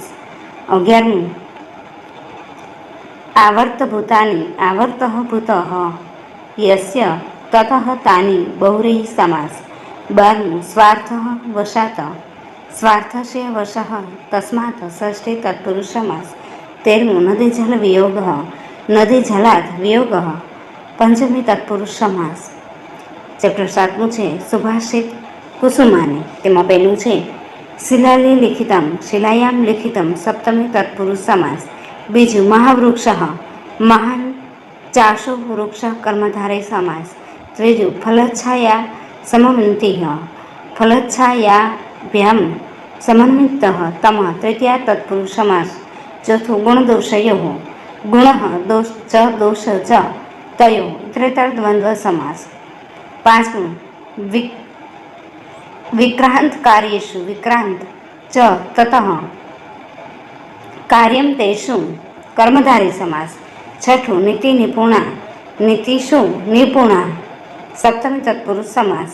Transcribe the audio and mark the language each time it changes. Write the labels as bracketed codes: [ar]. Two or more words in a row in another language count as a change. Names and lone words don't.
[sa] 11મું आवर्तः भूतः यस्य ततः तानि बहुव्रीहि समास। 12મું स्वार्थस्य वशः तस्मात् षष्ठी तत्पुरुष समास। 13મું नदीजलात् वियोगः पंचमी तत्पुरुष समास। [gu] चैप्टर 7મું છે સુભાષિત કુસુમાની। તેમાં પહેલું છે [sa] શિલાયામ લિખિતમ સપ્તમી તત્પુરુષ સમાસ। બીજું મહાવૃક્ષ મહાન ચાશો વૃક્ષ કર્મધારય સમાસ। ત્રીજું ફલચ્છાયા ફલચ્છાયાભ્યામ સમન્વિતઃ તમ તૃતીયા તત્પુરુષ સમાસ। ચોથું ગુણદોષયોઃ ગુણઃ દોષ ચ તયો ઇતરેતર દ્વંદ્વ સમાસ। પાંચમું विक्रांत कार्येषु विक्रांत च ततः कार्यं तेषु कर्मधारय समास। छठुं नीतिषु निपुणा सप्तमी तत्पुरुष समास।